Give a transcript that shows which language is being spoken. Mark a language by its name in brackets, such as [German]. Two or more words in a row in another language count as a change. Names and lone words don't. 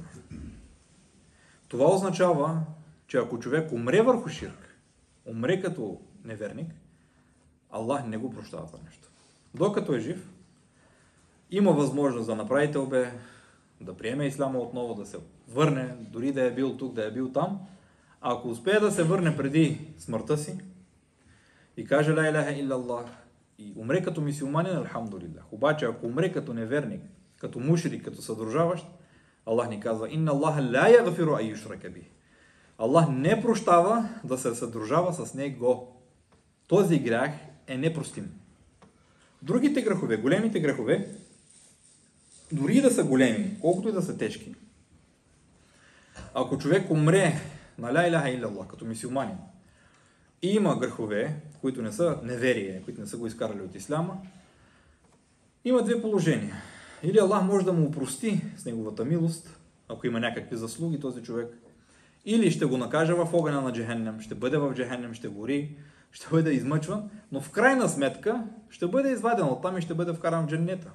[Bulgarian] Това означава, че ако човек умре върху ширк, умре като неверник, Аллах не го прощава това нещо. Докато е жив, има възможност да направи тълбе, да приеме исляма отново, да се върне, дори да е бил тук, да е бил там. А ако успее да се върне преди смъртта си и каже [Arabic] لا إله إلا الله [Bulgarian] и умре като мюсюлманин, алхамдулилlah. Обаче ако умре като неверник, като мушрик, като съдружаващ, Аллах ни казва: [Arabic] إن الله لا يغفر أن يشرك به. [Bulgarian] Аллах не прощава да се съдружава с него. Този грях е непростим. Другите грехове, големите грехове, дори да са големи, колкото и да са тежки, ако човек умре на [Arabic] لا إله إلا الله [Bulgarian] като мюсюлманин и има грехове, които не са неверие, които не са го изкарали от исляма, има две положения. Или Аллах може да му опрости с неговата милост, ако има някакви заслуги този човек, или ще го накаже в огъня на Джехеннем, ще бъде в Джехеннем, ще гори, ще бъде измъчван, но в крайна сметка ще бъде изваден оттам и ще бъде вкаран в дженнета.